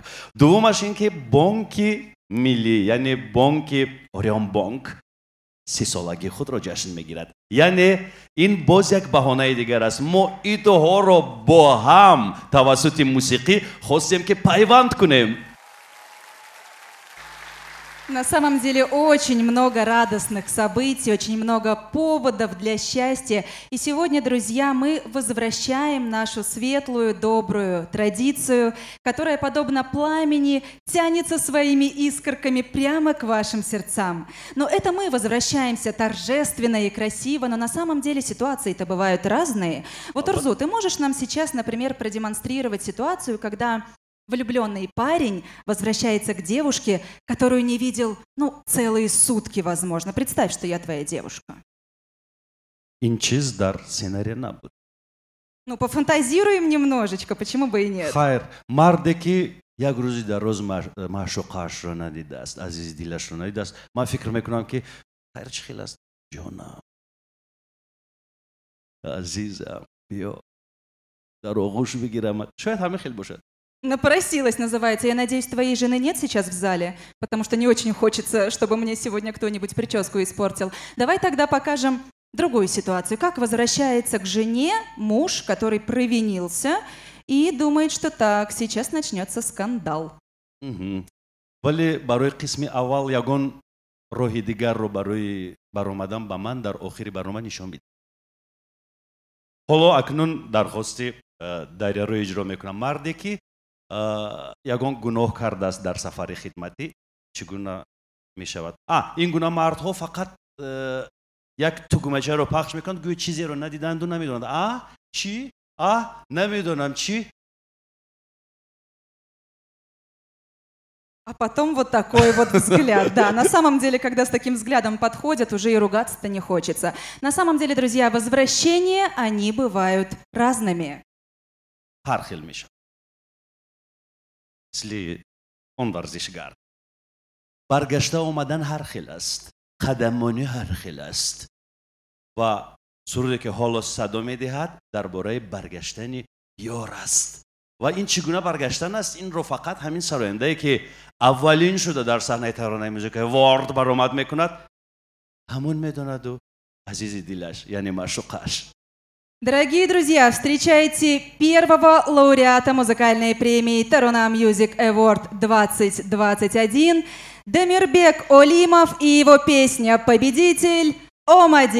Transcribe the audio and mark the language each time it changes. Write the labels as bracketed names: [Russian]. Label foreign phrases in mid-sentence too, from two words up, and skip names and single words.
[Tajik] Дуввумаш ин ки бонки миллӣ, яъне бонки Орион Бонк 30 солаги худро ҷашн мегирад. Яъне ин боз як баҳонаи дигар аст. Мо идҳоро бо ҳам тавассути мусиқӣ хостем ки пайванд кунем. [Russian] На самом деле очень много радостных событий, очень много поводов для счастья. И сегодня, друзья, мы возвращаем нашу светлую, добрую традицию, которая, подобно пламени, тянется своими искорками прямо к вашим сердцам. Но это мы возвращаемся торжественно и красиво, но на самом деле ситуации-то бывают разные. Вот, Урзу, ты можешь нам сейчас, например, продемонстрировать ситуацию, когда влюбленный парень возвращается к девушке, которую не видел, целые сутки, возможно. Представь, что я твоя девушка. [Tajik] Ин чиз дар сценария набуд. [Russian] Пофантазируем немножечко, почему бы и нет? [Tajik] Хайр, марде ки як рӯзи дароз маъшуқаашро надидааст, азизи дилашро надидааст, ман фикр мекунам ки хайр чӣ хел аст? ҷонам, азизам, биё дар оғӯш бигирамат. Шояд ҳамин хел бошад. [Russian] Напросилась, называется. Я надеюсь, твоей жены нет сейчас в зале, потому что не очень хочется, чтобы мне сегодня кто-нибудь прическу испортил. Давай тогда покажем другую ситуацию. Как возвращается к жене муж, который провинился и думает, что так, сейчас начнется скандал. [Tajik] Вале барои қисми аввал ягон роҳи дигарро барои баромадан ба ман дар охири барнома нишон бидед. ҳоло акнун дархости дарияро иҷро мекунам. марде ки ягон гуноҳ кардааст дар сафари хидматӣ, чӣ гуна мешавад? Ин гуна мардҳо фақат як тугмачаро пахш мекунанд, гӯё чизеро надиданду намедонанд. Чӣ? Намедонам чӣ? [Russian] А потом вот такой вот взгляд. Да, на самом деле, когда с таким взглядом подходят, уже и ругаться-то не хочется. На самом деле, друзья, возвращения, они бывают разными. [Persian] هر خیل میشه مثل اون ورزشگر برگشته اومدن هر خیل است قدمانی هر خیل است و سرودی که حالا صدا میدهد درباره برگشتن یار است و این چگونه برگشتن است این رو فقط همین سراینده‌ای که اولین شده در صحنه ترانه موزیک وارد برآمد میکند همون میداند و عزیز دلش یعنی معشوقش. [Russian] Дорогие друзья, встречайте первого лауреата музыкальной премии Tarona Music Award 2021 Демирбек Олимов и его песня «Победитель» «Омади».